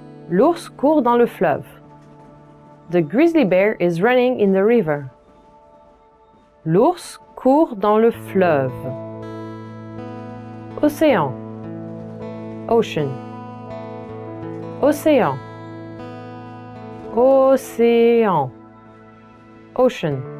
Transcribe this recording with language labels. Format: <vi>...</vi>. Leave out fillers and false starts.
<fr>L'ours court dans le fleuve.</fr> <en>The grizzly bear is running in the river.</en> <fr>L'ours court dans le fleuve. Océan. Ocean. Océan. Océan. Ocean.</fr>